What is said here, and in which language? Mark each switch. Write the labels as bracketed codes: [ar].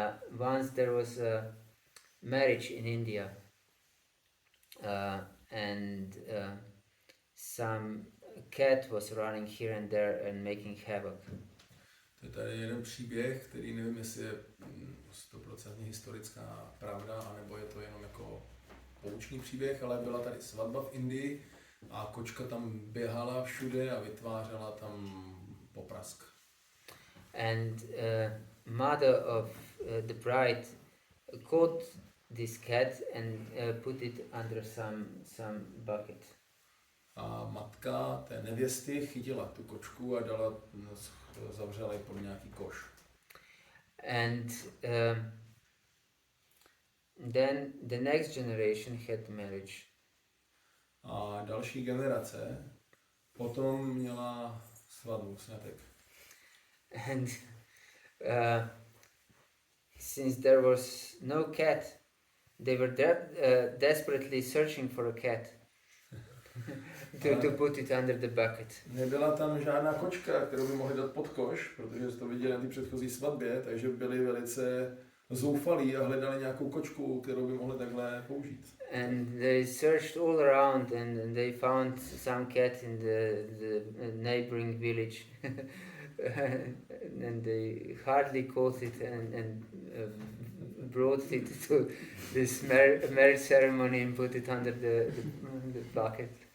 [en] Once there was a marriage in India, and some cat was running here and there and making havoc. [cs] To je tady jeden příběh, který nevím, jestli je 100% historická pravda, anebo je to jenom jako poučný příběh, ale byla tady svatba v Indii a kočka tam běhala všude a vytvářela tam poprask. [en] And mother of the bride caught this cat and put it under some bucket. [cs] A matka té nevěsty chytila tu kočku a zavřela ji pod nějaký koš. [en] And then the next generation had marriage. [cs] A další generace potom měla svatbu, sňatek. [en] And since there was no cat, they were desperately searching for a cat to put it under the bucket. [cs] Nebyla tam žádná kočka, kterou by mohli dát pod koš, protože to viděli na té předchozí svatbě, takže byli velice zoufalí a hledali nějakou kočku, kterou by mohli takhle použít. [en] And they searched all around and they found some cat in the neighboring village. And they hardly caught it and brought it to this marriage ceremony and put it under the bucket.